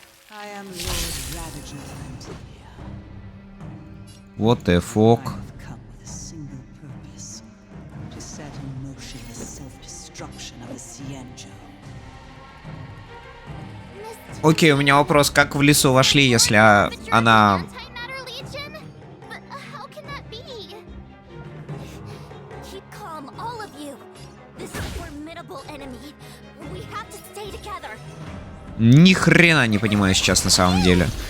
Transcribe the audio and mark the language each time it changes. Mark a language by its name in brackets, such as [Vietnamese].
[English] I am Lord Ravager of Antilia. What the fuck? I have come with a single purpose: to set in motion the self-destruction of the Xianzhou. [Russian] Окей, у меня вопрос. Как в лесу вошли, если она... [English] Antimatter Legion? But how can that be? Keep calm, all of you. This is a formidable enemy. We have to stay together. [Russian] Ни хрена не понимаю сейчас на самом деле.